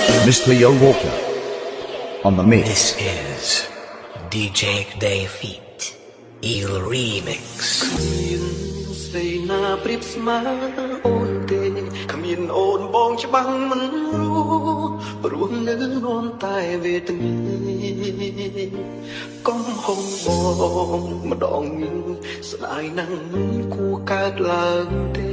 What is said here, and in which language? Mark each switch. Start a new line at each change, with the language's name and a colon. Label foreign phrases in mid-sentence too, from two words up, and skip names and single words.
English: Mr. Yo Walker on the mix. This is DJ Day Feet Eel Remix
Khmer: ស្រីណាប្រៀបស្មើអូនទេគ្មានអូនបងច្បាំងមិនรู้ព្រោះនៅនាំតែវេទនា កុំហងបងម្ដងនេះស្ដាយណាស់មិនគួរកើតឡើងទេ